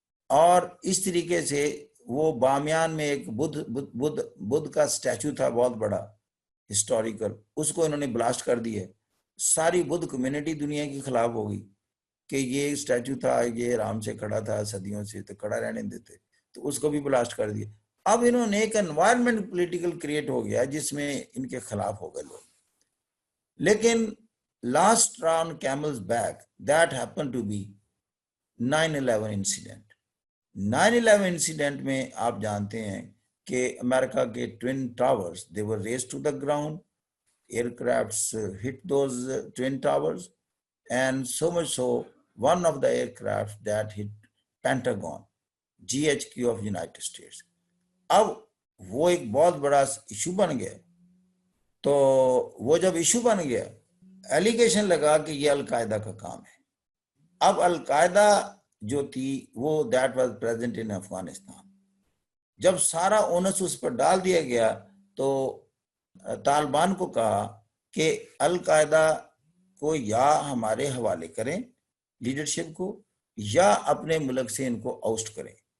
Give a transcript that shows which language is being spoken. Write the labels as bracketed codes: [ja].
[ur] اور اس طریقے سے وہ بامیان میں ایک بدھ کا سٹیچو تھا بہت بڑا ہسٹوریکل, اس کو انہوں نے بلاسٹ کر دیا. ساری بدھ کمیونٹی دنیا کی خلاف ہو گئی کہ یہ سٹیچو تھا, یہ آرام سے کھڑا تھا صدیوں سے, تو کھڑا رہنے دیتے, تو اس کو بھی بلاسٹ کر دیا. اب انہوں نے ایک انوائرمنٹ پولیٹیکل کریٹ ہو گیا جس میں ان کے خلاف ہو گئے لوگ. [en] لیکن last straw on camel's back that happened to be 9/11 incident. 9/11 incident [ur] میں آپ جانتے ہیں کہ امریکہ کے [en] twin towers they were razed to the ground, aircrafts hit those twin towers, and so much so one of the aircraft that hit Pentagon, GHQ of United States. [ur] اب وہ ایک بہت بڑا ایشو بن گیا. تو وہ جب ایشو بن گیا ایلیگیشن لگا کہ یہ القاعدہ کا کام ہے. اب القاعدہ جو تھی وہ [en] that was present in [ur] Afghanistan. جب سارا اونس اس پر ڈال دیا گیا تو طالبان کو کہا کہ القاعدہ کو یا ہمارے حوالے کریں لیڈرشپ کو یا اپنے ملک سے ان کو آؤسٹ کریں.